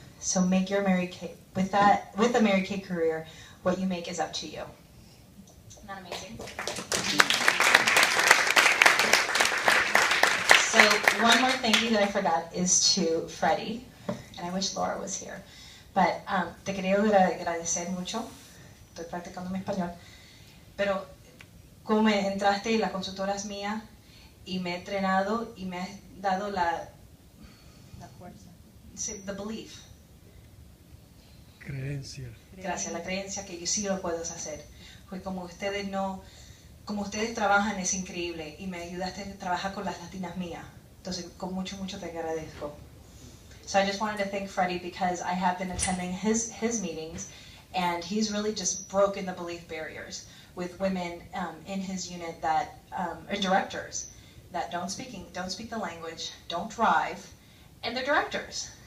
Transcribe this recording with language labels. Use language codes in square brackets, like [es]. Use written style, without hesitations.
[en] So make your Mary Kay, with a Mary Kay career, what you make is up to you. Isn't that amazing? So one more thank you that I forgot is to Freddie, and I wish Laura was here. But [es] te quería agradecer mucho, estoy practicando mi español, pero como entraste y la consultora es mía y me he entrenado y me has dado la fuerza, [en] the belief. [es] Creencia. Gracias, la creencia que yo sí lo puedo hacer. Pues como ustedes trabajan es increíble y me ayudaste a trabajar con las latinas mías. Entonces, con mucho te agradezco. [en] So I just wanted to thank Freddie because I have been attending his meetings, and he's really just broken the belief barriers with women in his unit that are directors that don't speak the language, don't drive, and they're directors.